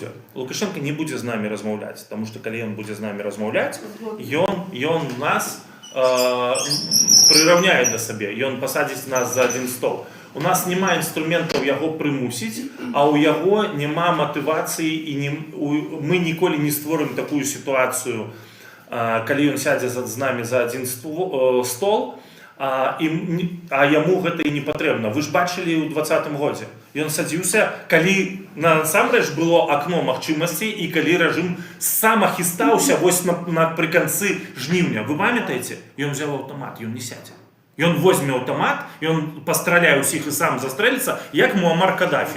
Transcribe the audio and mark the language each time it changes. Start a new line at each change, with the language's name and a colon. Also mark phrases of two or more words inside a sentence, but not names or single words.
Ukrainian: Лукашенко не буде з нами розмовляти, тому що коли він буде з нами розмовляти, він нас прирівняє до себе, і він посадить нас за один стол. У нас немає інструментів його примусити, а у його немає мотивації, і ми ніколи не створимо таку ситуацію, коли він сяде з нами за один стол, а йому
Belarusian: гэта і не патрэбна.
Ukrainian: Вы ж бачили у 2020 годзе.
Belarusian: Ён садзіўся, калі насамрэч было акно магчымасцей і калі рэжым сам ахістаўся вось напрыканцы жніўня. Вы памятаеце? Ён взяў аўтамат, ён не сядзе. Ён возьме аўтамат, ён пастраляе ўсіх і сам застрэліцца, як Муамар Каддафі.